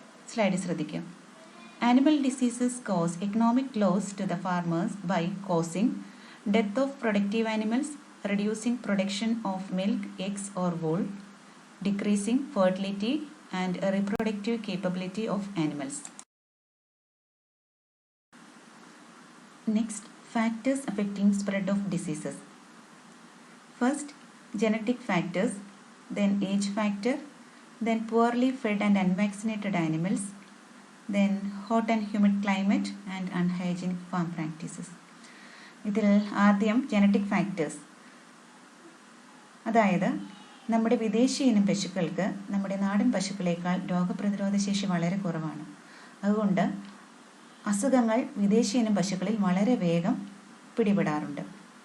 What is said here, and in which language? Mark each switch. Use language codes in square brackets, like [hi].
[ml] Slide ശ്രദ്ധിക്കാം. [en] Animal diseases cause economic loss to the farmers by causing death of productive animals, reducing production of milk, eggs or wool, decreasing fertility and reproductive capability of animals. Next, factors affecting spread of diseases. First, genetic factors, then age factor, then poorly fed and unvaccinated animals, then hot and humid climate and unhygienic farm practices. [ml] ഇതിൽ ആദ്യം genetic factors, അതായത് നമ്മുടെ വിദേശി ഇനം പശുക്കൾക്ക് നമ്മുടെ നാടൻ പശുക്കളേക്കാൾ രോഗപ്രതിരോധ ശേഷി വളരെ കുറവാണ്. അതുകൊണ്ട് അസുഖങ്ങൾ വിദേശി ഇനം പശുക്കളിൽ വളരെ വേഗം പിടിപെടാറുണ്ട്.